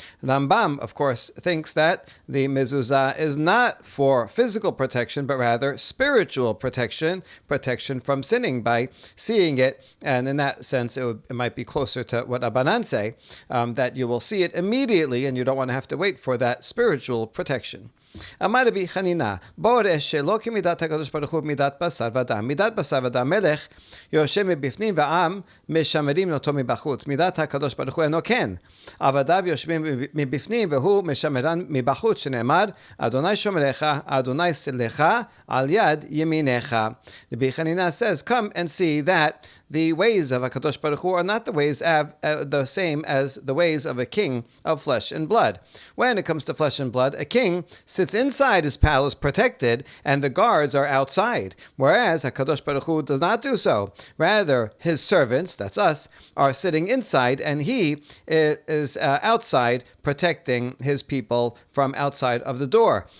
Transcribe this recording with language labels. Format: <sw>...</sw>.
<en>Rambam, of course, thinks that the mezuzah is not for physical protection, but rather spiritual protection from sinning by seeing it. And in that sense, it might be closer to what Abanan say, that you will see it immediately and you don't want to have to wait for that spiritual protection.</en> <he>אמר רבי חנינא, בורא שלא כמידת הקדוש ברוך הוא מידת בשר ודם. מידת בשר ודם מלך יושב מבפנים ועם משמרים אותו מבחוץ. מידת הקדוש ברוך הוא אינו כן. עבדיו יושבים מבפנים והוא משמרן מבחוץ, שנאמר, אדוני שומרך, אדוני סלך, על יד ימינך.</he> <en>רבי חנינא says, come and see that the ways of HaKadosh Baruch Hu are not the ways the same as the ways of a king of flesh and blood. When it comes to flesh and blood, a king sits inside his palace protected, and the guards are outside. Whereas HaKadosh Baruch Hu does not do so. Rather, his servants, that's us, are sitting inside, and he is outside protecting his people from outside of the door.</en>